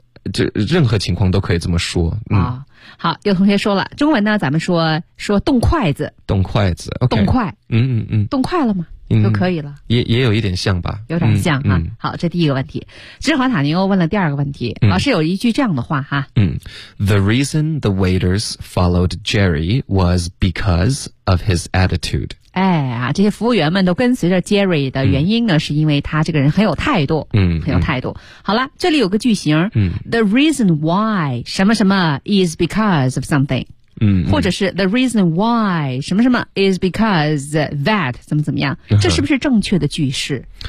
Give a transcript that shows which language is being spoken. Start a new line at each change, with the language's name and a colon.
Chinese: 这任何情况都可以这么说、好，有同学说了中文呢，咱们说动筷子，动筷子、okay、动筷，嗯嗯嗯，动筷了吗、嗯、就可以了，也有一点像吧，有点像、嗯、啊、嗯。好，这第一个问题，芝华塔尼欧问了第二个问题、嗯、老师有一句这样的话哈，
English: 嗯， The reason the waiters followed Jerry was because of his attitude。
Chinese: 哎呀，这些服务员们都跟随着 Jerry 的原因呢、嗯、是因为他这个人很有态度，嗯，很有态度。好了，这里有个句型，嗯，
English: The reason why 什么什么 is because of something，嗯，
Chinese: 或者是
English: The reason why
Chinese: 什么什么
English: is because that
Chinese: 怎么怎么样，这是不是正确的句式？